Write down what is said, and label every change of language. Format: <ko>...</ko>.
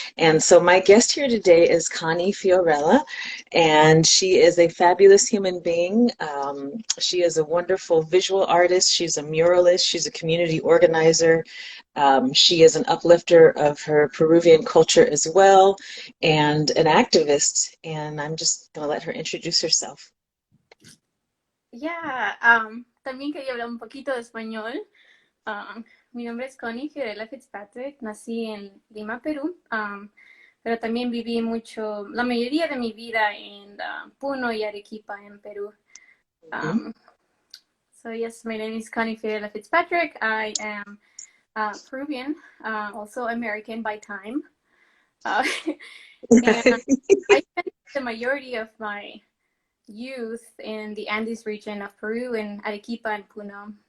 <en>And so my guest here today is Connie Fiorella, and she is a fabulous human being. She is a wonderful visual artist. She's a muralist. She's a community organizer. She is an uplifter of her Peruvian culture as well, and an activist. And I'm just going to let her introduce herself.</en> <es>Yeah, también quería hablar un poquito de español. Mi nombre es Connie Fiorella Fitzpatrick, nací en Lima, Perú, pero también viví la mayoría de mi vida en Puno y Arequipa en Perú.</es> <en>So yes, my name is Connie Fiorella Fitzpatrick. I am Peruvian, also American by time. And I spent the majority of my youth in the Andes region of Peru, in Arequipa and Puno.</en>